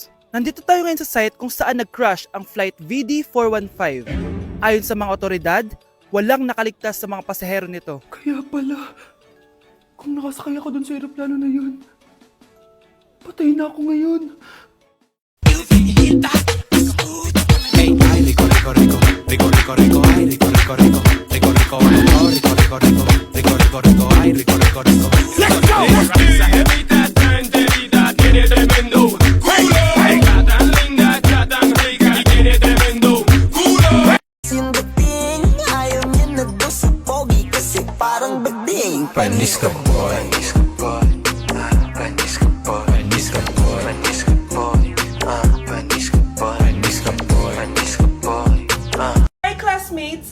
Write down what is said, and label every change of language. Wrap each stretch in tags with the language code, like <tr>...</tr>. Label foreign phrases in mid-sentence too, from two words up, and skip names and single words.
<tl>Nandito tayo ngayon sa site kung saan nag-crash ang flight VD415. Ayon sa mga otoridad, walang nakaligtas sa mga pasahero nito. Kaya pala, kung nakasakay ako dun sa aeroplano na yun, patay na ako ngayon. Hey, ay,</tl> <es>rico, rico, rico, rico, rico, rico, ay, rico, rico, rico, rico, rico, rico, rico, rico, rico, rico, rico, rico, ay, rico, rico, rico.</es> <en>Let's go!</en> <es>Esa jevita tan enterita tiene tremendo culo. Está tan linda, está tan rica y tiene tremendo culo.</es> <tl>Sindating ayaw niya na daw sa pogi kasi parang bading. Panis ka boy, panis ka boy, panis ka boy, panis ka boy, panis ka boy, panis ka boy, panis ka boy, panis ka boy.</tl> <en>Hi classmates!</en>